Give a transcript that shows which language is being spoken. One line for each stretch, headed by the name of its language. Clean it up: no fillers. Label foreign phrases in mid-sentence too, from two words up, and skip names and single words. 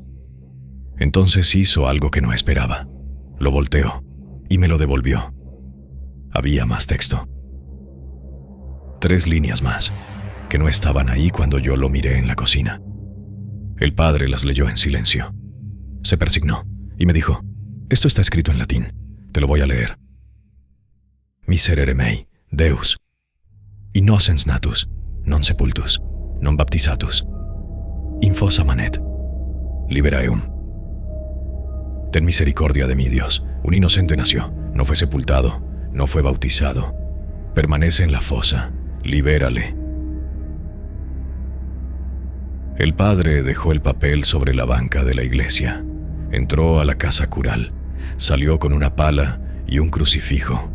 Spanish: Entonces hizo algo que no esperaba. Lo volteó, y me lo devolvió. Había más texto. 3 líneas más, que no estaban ahí cuando yo lo miré en la cocina. El padre las leyó en silencio. Se persignó y me dijo: «Esto está escrito en latín. Te lo voy a leer.
Latin: Miserere mei, Deus, innocens natus, non sepultus, non baptizatus, infosa manet, libera eum.
Spanish: Ten misericordia de mí, Dios. Un inocente nació, no fue sepultado, no fue bautizado. Permanece en la fosa, libérale». El padre dejó el papel sobre la banca de la iglesia. Entró a la casa cural, salió con una pala y un crucifijo.